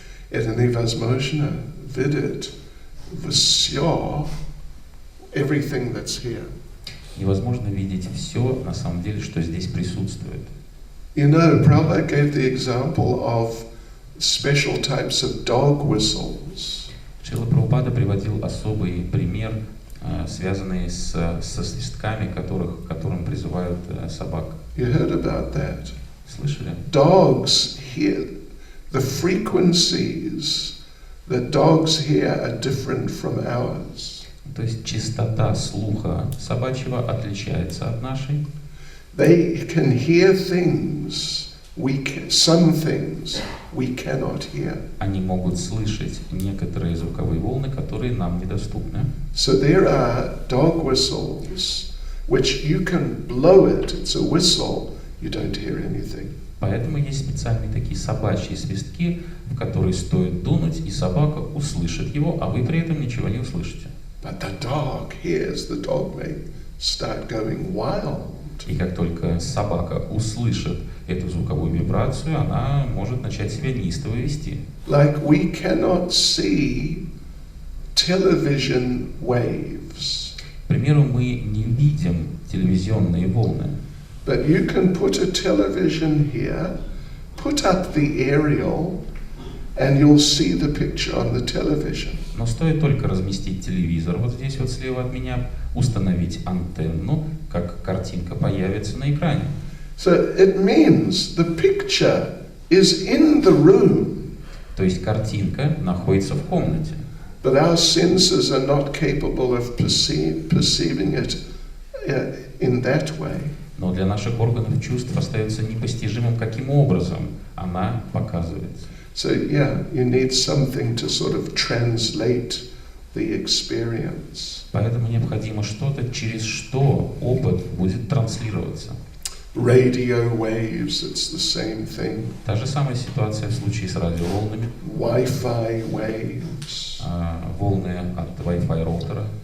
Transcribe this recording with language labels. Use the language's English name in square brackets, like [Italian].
[Russian] Это невозможно видеть все, [English] everything that's here. [Russian] Невозможно видеть все, на самом деле, что здесь присутствует. [English] You know, Prabhupada gave the example of special types of dog whistles. [Russian] Шрила Прабхупада приводил особый пример, связанный со свистками, которым призывают собак. [English] You heard about that? [Russian] Слышали? [English] Dogs hear, the frequencies that dogs hear are different from ours. [Russian] То есть частота слуха собачьего отличается от нашей. [English] They can hear things, some things we cannot hear. [Russian] Они могут слышать некоторые звуковые волны, которые нам недоступны. [English] So there are dog whistles, which you can blow it, it's a whistle, you don't hear anything. [Russian] Поэтому есть специальные такие собачьи свистки, в которые стоит дунуть, и собака услышит его, а вы при этом ничего не услышите. [English] But the dog hears, the dog may start going wild. [Russian] И как только собака услышит эту звуковую вибрацию, она может начать себя неистово вести. [English] Like we cannot see television waves. [Russian] К примеру, мы не видим телевизионные волны. [English] But you can put a television here, put up the aerial, and you'll see the picture on the television. [Russian] Но стоит только разместить телевизор вот здесь вот слева от меня, установить антенну, как картинка появится на экране. [English] So it means the picture is in the room. [Russian] То есть картинка находится в комнате. [English] But our senses are not capable of perceiving it in that way. [Russian] Но для наших органов чувств остается непостижимым, каким образом она показывается. [English] So yeah, you need something to sort of translate the experience. [Russian] Поэтому необходимо что-то, через что опыт будет транслироваться. [English] Radio waves, it's the same thing. [Russian] Та же самая ситуация в случае с радиоволнами. [English] Wi-Fi waves. [Russian] Волны от Wi-Fi роутера.